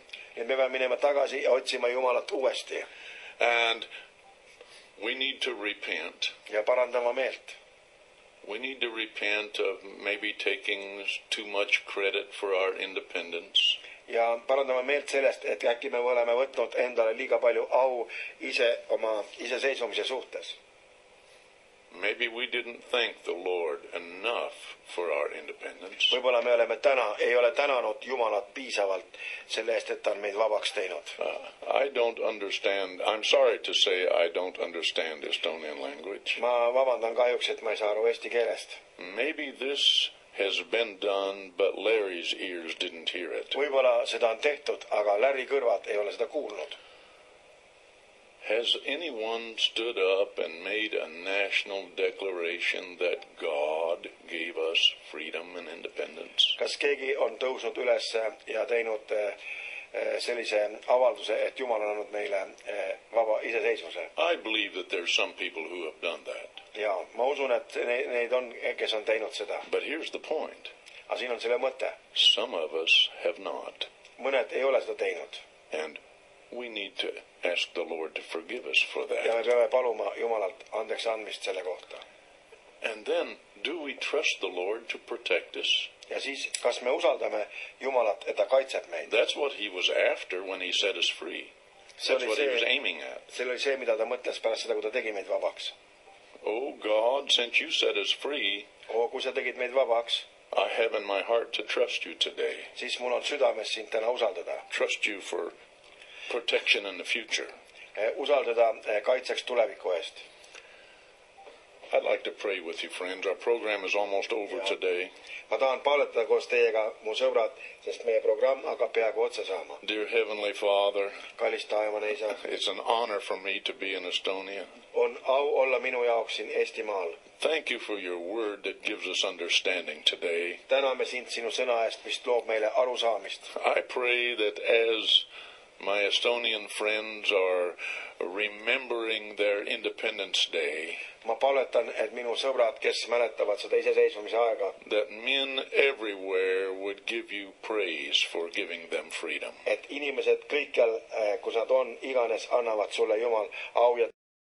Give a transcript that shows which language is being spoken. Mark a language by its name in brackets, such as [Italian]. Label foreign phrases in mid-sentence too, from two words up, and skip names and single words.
[Estonian] ja me peame minema tagasi ja otsima Jumalat uuesti. [English] And we need to repent. [Estonian] ja parandama meelt. [English] We need to repent of maybe taking too much credit for our independence. [Estonian] ja parandama meelt sellest, et äkki me oleme võtnud endale liiga palju au oma iseseisvumise suhtes. [English] Maybe we didn't thank the Lord enough for our independence. [Estonian] võib-olla me ei ole tänanud Jumalat piisavalt selle eest, et ta on meid vabaks teinud. [English] I don't understand. I'm sorry to say I don't understand Estonian language. [Estonian] ma vabandan kahjuks, et ma ei saa aru eesti keelest. [English] Maybe this has been done, but Larry's ears didn't hear it. [Estonian] võib-olla seda on tehtud, aga Larry kõrvad ei ole seda kuulnud. [English] Has anyone stood up and made a national declaration that God gave us freedom and independence? [Estonian] kas keegi on tõusnud üles ja teinud sellise avalduse, et Jumal on andnud meile vaba iseseisvuse? [English] I believe that there's some people who have done that. [Estonian] ja ma usun, et neid on, kes on teinud seda. [English] But here's the point. [Estonian] aga siin on selle mõte. [English] Some of us have not. [Estonian] mõned ei ole seda teinud. [English] And we need to ask the Lord to forgive us for [Estonian] ja me [English] that. [Estonian] peame paluma Jumalalt andeks andmist selle kohta. [English] And then, do we trust the Lord to protect us? [Estonian] ja siis, kas me usaldame Jumalat, et ta kaitseb meid? [English] That's what he was after when he set us free. That's what he was aiming at. [Estonian] see oli see, mida ta mõtles pärast seda, kui ta tegi meid vabaks. [English] Oh God, since you set us free, [Estonian] kui sa tegid meid vabaks, [English] I have in my heart to trust you today. [Estonian] siis mul on südames sind täna usaldada. [English] Trust you for protection in the future. [Estonian] usaldada kaitseks tuleviku eest. [English] I'd like to pray with you, friends. Our program is almost over today. [Estonian] ma tahan palvetada koos teiega, mu sõbrad, sest meie programm hakkab peaaegu otsa saama. [English] Dear Heavenly Father, [Estonian] kallis taevane isa, [English] it's an honor for me to be in Estonia. [Estonian] on au olla minu jaoks siin Eestimaal. [English] Thank you for your word that gives us understanding today. [Estonian] täname sind sinu sõna eest, mis loob meile arusaamist. [English] I pray that as my Estonian friends are remembering their Independence Day, [Estonian] ma palvetan, et minu sõbrad, kes mäletavad seda iseseisvumise aega, [English] that men everywhere would give you praise for giving them freedom. [Estonian] et inimesed kõikjal, kus nad on, iganes annavad sulle Jumal au ja